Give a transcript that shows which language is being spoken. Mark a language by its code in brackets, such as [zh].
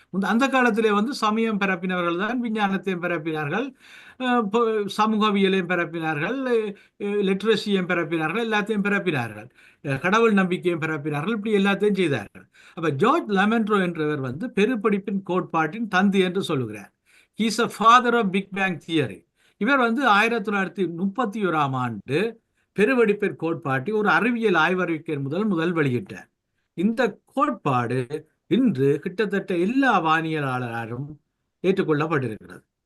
[ta] அந்த காலத்திலே வந்து சமயம் பரப்பினவர்கள் தான் விஞ்ஞானத்தையும் பரப்பினார்கள், சமூகவியலையும் பரப்பினார்கள், லிட்ரஸியையும் பரப்பினார்கள், எல்லாத்தையும் பரப்பினார்கள், கடவுள் நம்பிக்கையும் பரப்பினார்கள், இப்படி எல்லாத்தையும் செய்தார்கள். அப்ப ஜார்ஜ் லெமன்ட்ரோ என்றவர் வந்து பெருப்படிப்பின் கோட்பாட்டின் தந்தை என்று சொல்லுகிறார். [en] He is a father of Big Bang Theory. [ta] இவர் வந்து 1931ஆம் ஆண்டு பெருவெடிப்பின் கோட்பாட்டை ஒரு அறிவியல் ஆய்வறிக்கை முதல் வெளியிட்டார். இந்த கோட்பாடு இன்று கிட்டத்தட்ட எல்லா வானியலாளரும் ஏற்றுக்கொள்ளப்பட்டிருக்கிறது.